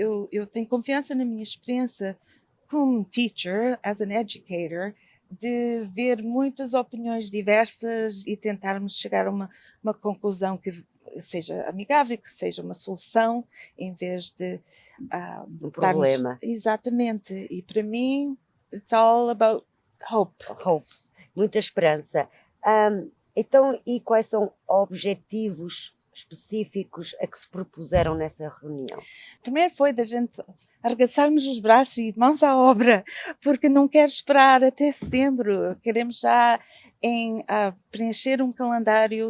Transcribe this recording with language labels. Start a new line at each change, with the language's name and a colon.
Portuguese: eu tenho confiança na minha experiência como teacher,
English: as an educator,
Portuguese: de ver muitas opiniões diversas e tentarmos chegar a uma conclusão que seja amigável, que seja uma solução, em vez de um problema. Exatamente. E para mim,
English: it's all about hope.
Portuguese: Muita esperança. Então, e quais são objetivos específicos a que se propuseram nessa reunião? Primeiro foi da gente arregaçarmos os braços e mãos à obra, porque não quero esperar até setembro. Queremos já preencher um calendário.